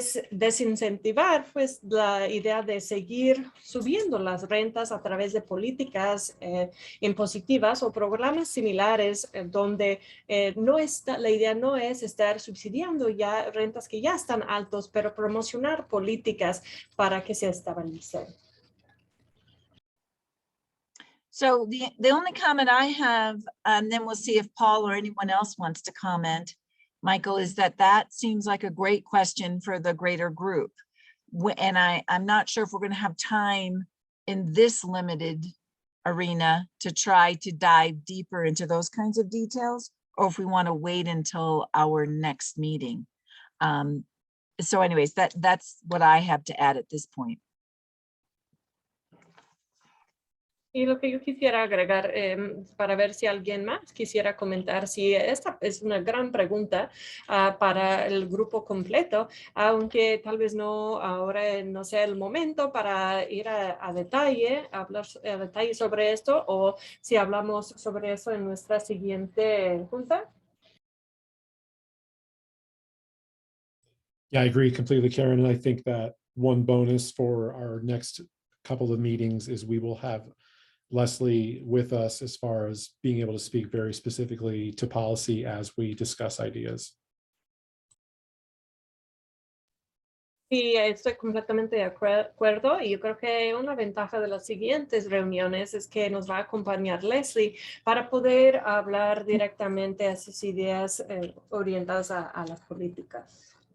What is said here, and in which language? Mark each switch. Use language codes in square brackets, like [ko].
[es] desincentivar pues la idea de seguir subiendo las rentas a través de políticas impositivas o programas similares donde la idea no es estar subsidiando ya rentas que ya están altos, pero promocionar políticas para que se estabilicen. [en] So the only comment I have, and then we'll see if Paul or anyone else wants to comment, Michael, is that seems like a great question for the greater group. And I'm not sure if we're going to have time in this limited arena to try to dive deeper into those kinds of details, or if we want to wait until our next meeting. So anyways, that's what I have to add at this point. [es] Y lo que yo quisiera agregar para ver si alguien más quisiera comentar, si esta es una gran pregunta para el grupo completo, aunque tal vez no ahora no sea el momento para ir a detalle, hablar a detalle sobre esto, o si hablamos sobre eso en nuestra siguiente junta. [en] Yeah, I agree completely, Karen. And I think that one bonus for our next couple of meetings is we will have Leslie with us as far as being able to speak very specifically to policy as we discuss ideas. [es] Sí, estoy completamente de acuerdo, y yo creo que una ventaja de las siguientes reuniones es que nos va a acompañar Leslie para poder hablar directamente a sus ideas orientadas a las políticas.